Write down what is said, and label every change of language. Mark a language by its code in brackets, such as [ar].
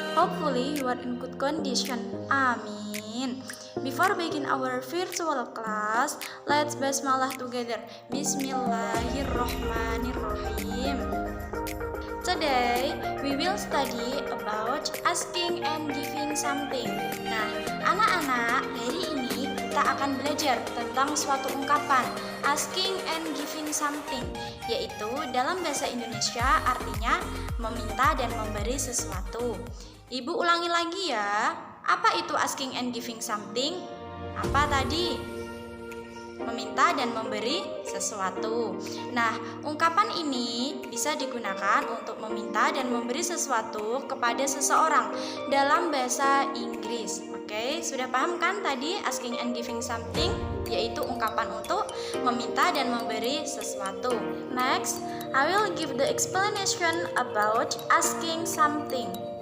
[en] Hopefully you are in good condition. Amin. Before begin our virtual class, let's basmalah together. [ar] Bismillahirrahmanirrahim. [en] Today we will study about asking and giving something. [id] Nah, anak-anak, hari ini kita akan belajar tentang suatu ungkapan [en] asking and giving something, [id] yaitu dalam bahasa Indonesia artinya meminta dan memberi sesuatu. Ibu ulangi lagi ya. Apa itu [en] asking and giving something? [id] Apa tadi? Meminta dan memberi sesuatu. Nah, ungkapan ini bisa digunakan untuk meminta dan memberi sesuatu kepada seseorang dalam bahasa Inggris. Oke, sudah paham kan tadi [en] asking and giving something, [id] yaitu ungkapan untuk meminta dan memberi sesuatu. [en] Next, I will give the explanation about asking something.